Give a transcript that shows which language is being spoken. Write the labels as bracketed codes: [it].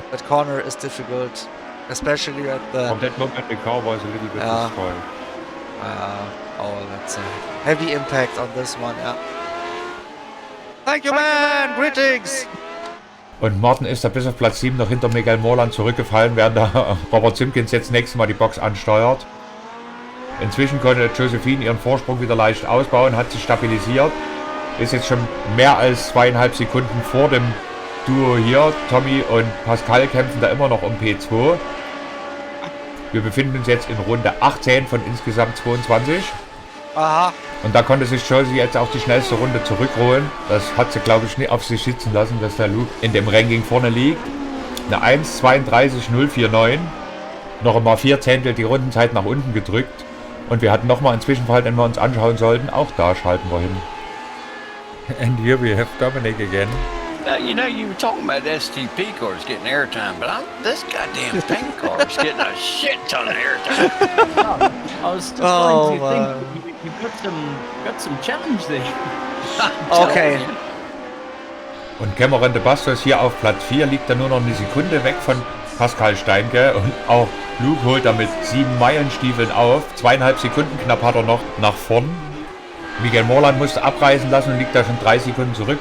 [en] That corner is difficult. Especially at the... From that moment the car was a little bit destroyed. Oh, that's a heavy impact on this one, yeah. Thank you, man! Greetings! [de] Und Martin ist da bis auf Platz 7 noch hinter Miguel Morland zurückgefallen, während da Robert Simpkins jetzt nächstes Mal die Box ansteuert. Inzwischen konnte Josephine ihren Vorsprung wieder leicht ausbauen, hat sich stabilisiert. Ist jetzt schon mehr als 2,5 Sekunden vor dem Duo hier. Tommy und Pascal kämpfen da immer noch um P2. Wir befinden uns jetzt in Runde 18 von insgesamt 22. Aha. Und da konnte sich Josie jetzt auch die schnellste Runde zurückholen. Das hat sie, glaube ich, nicht auf sich sitzen lassen, dass der Luke in dem Ranking vorne liegt. Eine 1:32,049. Noch einmal 4 Zehntel die Rundenzeit nach unten gedrückt. Und wir hatten nochmal einen Zwischenfall, den wir uns anschauen sollten. Auch da schalten wir hin. [en] And here we have Dominic again. You know, you were talking about STP cars getting airtime, but this goddamn tank car is getting a shit ton of airtime. I was trying to think you got some challenge there. Okay. [de] Und Cameron de Bastos hier auf Platz 4 liegt er nur noch eine Sekunde weg von Pascal Steinke. Und auch Luke holt damit 7 Meilenstiefeln auf. 2,5 Sekunden knapp hat er noch nach vorn. Miguel Morland musste abreißen lassen und liegt da schon 3 Sekunden zurück.